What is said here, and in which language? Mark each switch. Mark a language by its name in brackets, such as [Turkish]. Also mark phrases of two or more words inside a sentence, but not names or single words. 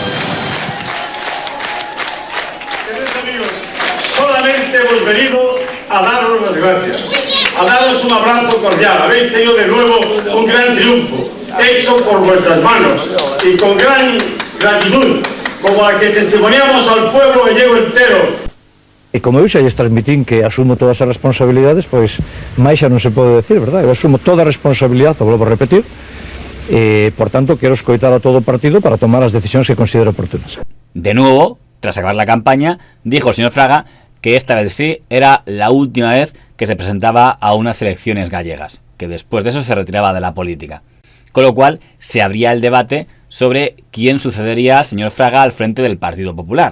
[Spanish] Queridos amigos, solamente hemos venido a daros las gracias, a daros un abrazo cordial. Habéis tenido de nuevo un gran triunfo, hecho por vuestras manos y con gran gratitud, como la que testimoniamos al pueblo gallego entero. [Galician] E como eu xa lles transmitín que asumo todas as responsabilidades, pois máis xa non se pode [Spanish] decir, verdad? [Galician] Eu asumo toda a responsabilidade, o volvo a repetir, e, por tanto, quero escoitar a todo o partido para tomar as decisións que considero oportunas. [Spanish] De nuevo, tras acabar la campaña, dijo el señor Fraga que esta vez sí era la última vez que se presentaba a unas elecciones gallegas, que después de eso se retiraba de la política. Con lo cual, se abría el debate sobre quién sucedería al señor Fraga al frente del Partido Popular.